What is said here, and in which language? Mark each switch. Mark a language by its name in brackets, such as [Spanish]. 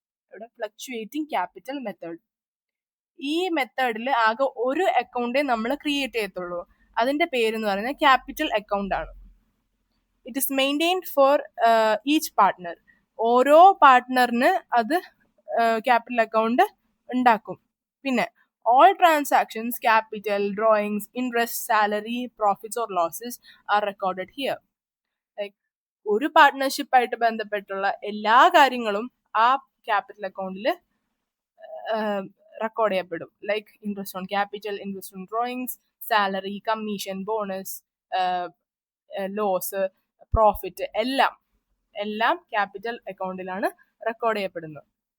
[Malayalam] ഇവിടെ fluctuating capital method. ഈ മെത്തേഡിൽ ആകെ ഒരു അക്കൗണ്ടേ നമ്മൾ ക്രിയേറ്റ് ചെയ്യത്തുള്ളൂ. അതിന്റെ പേരെന്ന് പറയുന്നത് ക്യാപിറ്റൽ അക്കൗണ്ട് ആണ്. [English] It is maintained for each partner. [Malayalam] ഓരോ പാർട്ട്ണറിന് അത് ക്യാപിറ്റൽ അക്കൗണ്ട് ഉണ്ടാക്കും. [English] പിന്നെ all transactions, capital, drawings, interest, salary, profits or losses are recorded here. [Malayalam] Like ഒരു പാർട്ട്ണർഷിപ്പ് ആയിട്ട് ബന്ധപ്പെട്ടുള്ള എല്ലാ കാര്യങ്ങളും ആ ക്യാപിറ്റൽ അക്കൗണ്ടിൽ റെക്കോർഡ് ചെയ്യപ്പെടും. Like interest on capital, interest on drawings, salary, commission, bonus, loss, profit എല്ലാം ക്യാപിറ്റൽ അക്കൗണ്ടിലാണ് റെക്കോർഡ് ചെയ്യപ്പെടുന്നത്.